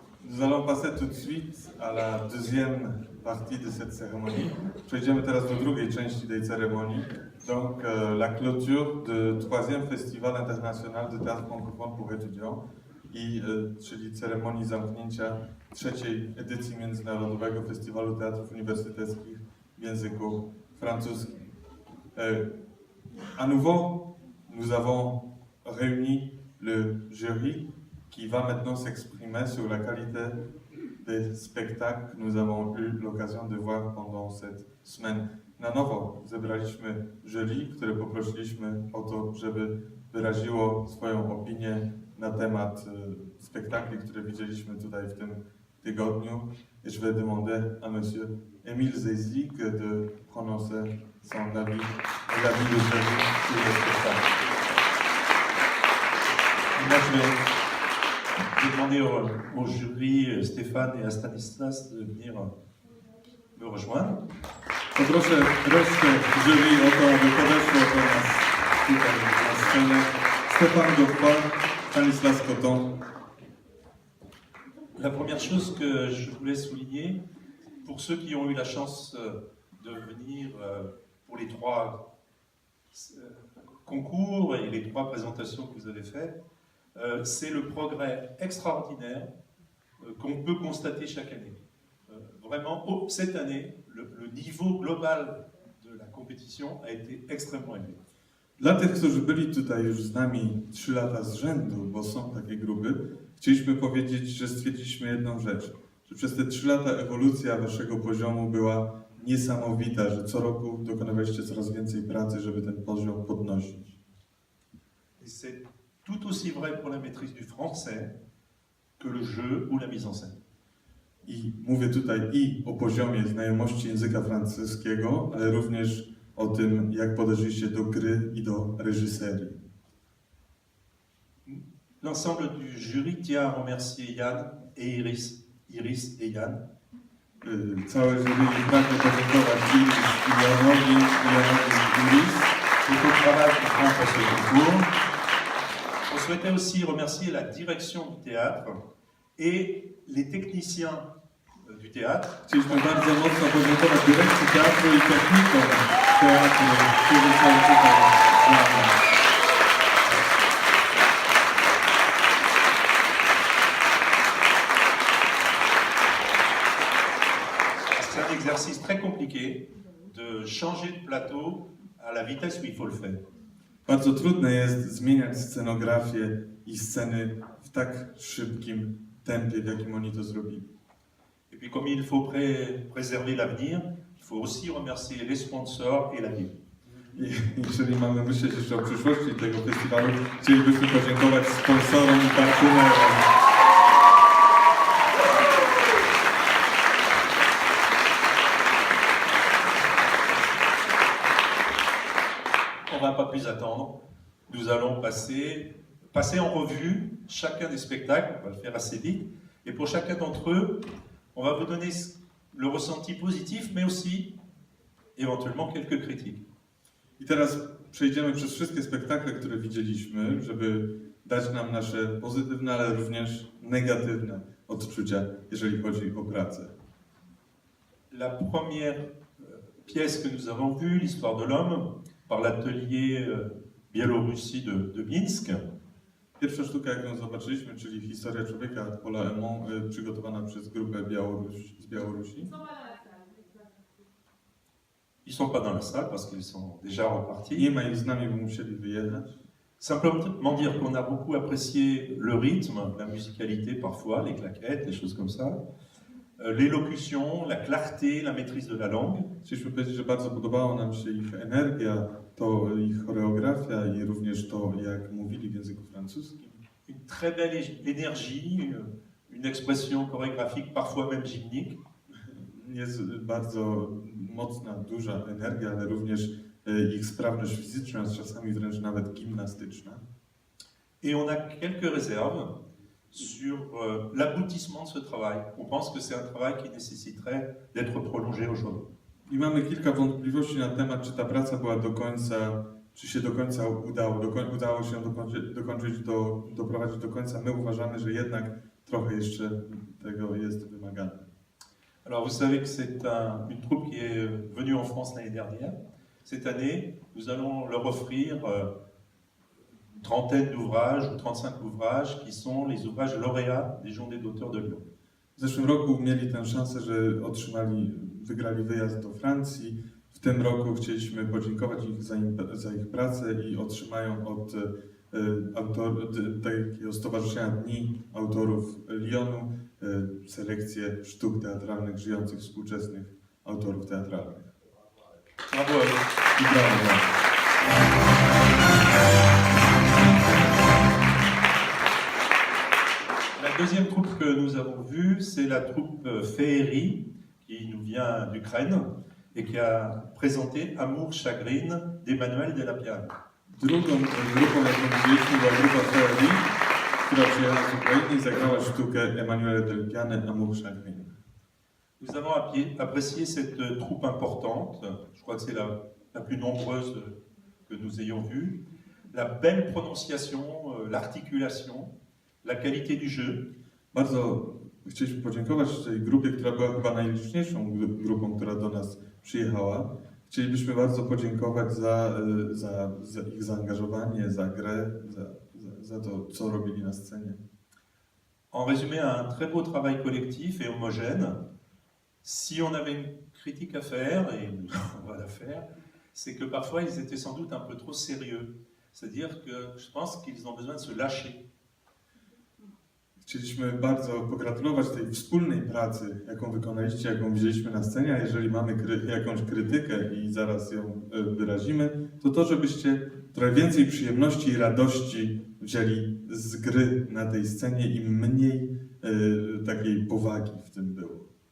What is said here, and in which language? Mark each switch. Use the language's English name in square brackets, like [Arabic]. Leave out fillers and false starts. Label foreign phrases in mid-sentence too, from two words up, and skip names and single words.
[French] Nous allons passer tout de suite à la deuxième partie de cette cérémonie. [Polish] Przejdziemy teraz do drugiej części tej ceremonii. [French] Donc la clôture du troisième festival international de théâtre francophone pour étudiants [Polish] czyli ceremonii zamknięcia trzeciej edycji Międzynarodowego Festiwalu Teatrów Uniwersyteckich w języku francuskim. [French] À nouveau, nous avons réuni le jury qui va maintenant s'exprimer sur la qualité des spectacles que nous avons eu l'occasion de voir pendant cette semaine. [Polish] Na nowo zebraliśmy jury, które poprosiliśmy o to, żeby wyraziło swoją opinię na temat spektakli, które widzieliśmy tutaj w tym tygodniu. [French] Et je vais demander à monsieur Émile Zézik de prononcer son avis et l'avis du jury sur le spectacle. Moi, je vais demander au jury, Stéphane et à Stanislas, de venir me rejoindre. [Polish] Poproszę resztę jury o to, aby podeszło do nas tutaj na scenę. [French] Stéphane Godefroy, Stanislas Coton. La première chose que je voulais souligner, pour ceux qui ont eu la chance de venir pour les trois concours et les trois présentations que vous avez faites, c'est le progrès extraordinaire qu'on peut constater chaque année. Vraiment, cette année, le niveau global de la compétition a été extrêmement élevé. [Polish] Dla tych, którzy byli tutaj już z nami 3 lata z rzędu, bo są takie grupy, chcieliśmy powiedzieć, że stwierdziliśmy jedną rzecz, że przez te 3 lata ewolucja waszego poziomu była niesamowita, że co roku dokonywaliście coraz więcej pracy, żeby ten poziom podnosić. [French] Et c'est tout aussi vrai pour la maîtrise du français que le jeu ou la mise en scène. [Polish] I mówię tutaj i o poziomie znajomości języka francuskiego, ale również o tym, jak podeszliście do gry i do reżyserii. [French] L'ensemble du jury tient à remercier Yann et Iris et Yann. [Polish] Całe jury pragnie podziękować Janowi i Iris [French] pour le travail qu'ils font pour ce concours. On souhaitait aussi remercier la direction du théâtre et les techniciens du théâtre. [Polish] Chcieliśmy bardzo mocno podziękować dyrekcji teatru i technikom teatru, którzy są tutaj z nami. [French] C'est un exercice très compliqué de changer de plateau à la vitesse où il faut le faire. [Polish] Bardzo trudne jest zmieniać scenografię i sceny w tak szybkim tempie, w jakim oni to zrobili. [French] Et puis comme il faut préserver l'avenir, il faut aussi remercier les sponsors et la ville. [Polish] I jeżeli mamy myśleć jeszcze o przyszłości tego festiwalu, chcielibyśmy podziękować sponsorom i partnerom. [French] On ne va pas plus attendre. Nous allons passer en revue chacun des spectacles. On va le faire assez vite. Et pour chacun d'entre eux, on va vous donner le ressenti positif, mais aussi éventuellement quelques critiques. [Polish] I teraz przejdziemy przez wszystkie spektakle, które widzieliśmy, żeby dać nam nasze pozytywne, ale również negatywne odczucia, jeżeli chodzi o pracę. [French] La première pièce que nous avons vue, l'histoire de l'homme, par l'atelier Biélorussie de Minsk. [Polish] Pierwsza sztuka, jaką zobaczyliśmy, czyli Historia człowieka Paula Emont, przygotowana przez grupę z Białorusi. [French] Ils sont pas dans la salle parce qu'ils sont déjà repartis. [Polish] Nie ma ich z nami, bo musieli wyjechać. [French] Simplement dire qu'on a beaucoup apprécié le rythme, la musicalité parfois, les claquettes, les choses comme ça, l'élocution, la clarté, la maîtrise de la langue. [Polish] Chcieliśmy powiedzieć, że bardzo podobała nam się ich energia, to ich choreografia i również to, jak mówili w języku francuskim. [French] Une très belle énergie, une expression chorégraphique, parfois même gymnique. [Polish] Jest bardzo mocna, duża energia, ale również ich sprawność fizyczna, czasami wręcz nawet gimnastyczna. [French] Et on a quelques réserves sur l'aboutissement de ce travail. On pense que c'est un travail qui nécessiterait d'être prolongé aujourd'hui. [Polish] I mamy kilka wątpliwości na temat, czy ta praca była do końca, czy się do końca udało się doprowadzić do końca. My uważamy, że jednak trochę jeszcze tego jest wymagane. [French] Alors vous savez que c'est une troupe qui est venue en France l'année dernière. Cette année, nous allons leur offrir une trentaine d'ouvrages ou 35 ouvrages qui sont les ouvrages lauréats des Journées d'auteurs de Lyon. [Polish] W zeszłym roku mieli tę szansę, że wygrali wyjazd do Francji. W tym roku chcieliśmy podziękować za ich pracę i otrzymają od takiego Stowarzyszenia Dni Autorów Lyonu selekcję sztuk teatralnych żyjących współczesnych autorów teatralnych. [French] Bravo à vous. [Polish] I brawo. [French] La deuxième troupe que nous avons vue, c'est la troupe Féerie, qui nous vient d'Ukraine et qui a présenté Amour Chagrine d'Emmanuel Delapiane. [Polish] Drugą grupą, jaką widzieliśmy, była grupa Feerii, która przyjechała z Ukrainy i zagrała sztukę Emmanuela Delapiane Amour Chagrine. [French] Nous avons apprécié cette troupe importante, je crois que c'est la plus nombreuse que nous ayons vue, la belle prononciation, l'articulation, la qualité du jeu. [Polish] Bardzo chcieliśmy podziękować tej grupie, która była chyba najliczniejszą grupą, która do nas przyjechała. Chcielibyśmy bardzo podziękować za ich zaangażowanie, za grę, za to, co robili na scenie. [French] En résumé, un très beau travail collectif et homogène. Si on avait une critique à faire, et on va la faire, c'est que parfois ils étaient sans doute un peu trop sérieux. C'est-à-dire que je pense qu'ils ont besoin de se lâcher. [Polish] Chcieliśmy bardzo pogratulować tej wspólnej pracy, jaką wykonaliście, jaką widzieliśmy na scenie, a jeżeli mamy jakąś krytykę i zaraz ją wyrazimy, to żebyście trochę więcej przyjemności i radości wzięli z gry na tej scenie i mniej takiej powagi w tym było.